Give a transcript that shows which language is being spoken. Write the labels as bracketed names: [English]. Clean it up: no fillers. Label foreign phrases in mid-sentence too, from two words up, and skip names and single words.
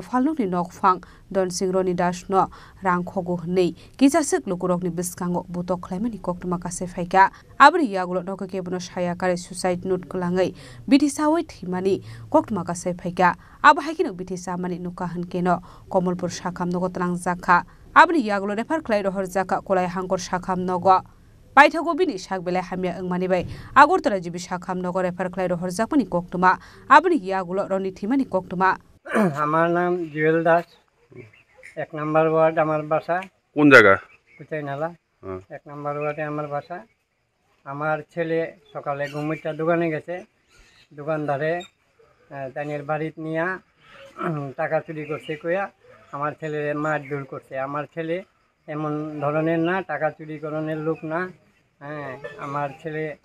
[Kok Borok] falnokni nokfang don singroni das no rang khogu hnei kisasik lukurokni biskango butok khlaimani koktuma kasai phaika abri yagulo noko kebono saya kare [English] suicide note [Kok Borok] kulangai bithisa thimani koktuma kasai phaika abo haikino bithisa mani nuka hankeno Komolpur shakham nogo tlang jakha abri yagulo refer khlai rohor jaka kolai hangkor shakham nogo paithago bini sakbele hamya angmani bai agortara jibi shakham nogo refer khlai rohor jakmani koktuma abri yagulo roni thimani koktuma [Bangla] আমার নাম জুয়েল দাস 1 নম্বর ওয়ার্ড আমার বাসা কোন জায়গা কুচাই নালা 1 নম্বর ওয়ার্ডে আমার বাসা আমার ছেলে সকালে ঘুমিটা দোকানে গেছে দোকানদারে তানির বাড়িতে নিয়া টাকা চুরি করছে কইয়া আমার ছেলে মারধর করছে আমার ছেলে এমন ধরনের না টাকা চুরি করনের লোক না হ্যাঁ আমার ছেলে